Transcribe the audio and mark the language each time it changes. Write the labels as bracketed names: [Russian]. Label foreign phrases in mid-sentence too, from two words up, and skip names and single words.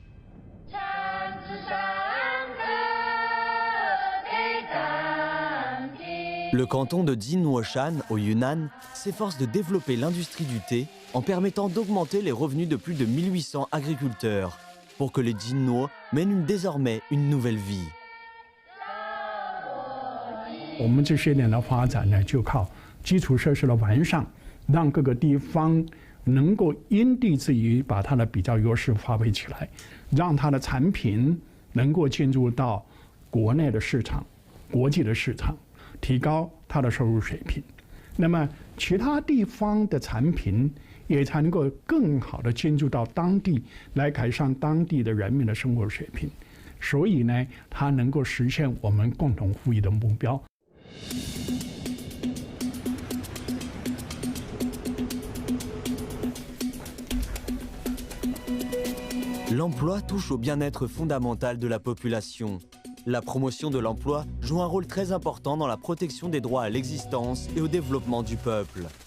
[French] Le canton de Jinhuoshan au Yunnan s'efforce de développer l'industrie du thé en permettant d'augmenter les revenus de plus de 1800 agriculteurs pour que les Jinhuo mènent désormais une nouvelle vie. [Chinese] 我们这些年的发展呢，就靠基础设施的完善，让各个地方能够因地制宜把它的比较优势发挥起来，让它的产品能够进入到国内的市场、国际的市场，提高它的收入水平。那么其他地方的产品也才能够更好的进入到当地，来改善当地的人民的生活水平。所以呢，它能够实现我们共同富裕的目标。 [French] L'emploi touche au bien-être fondamental de la population. La promotion de l'emploi joue un rôle très important dans la protection des droits à l'existence et au développement du peuple.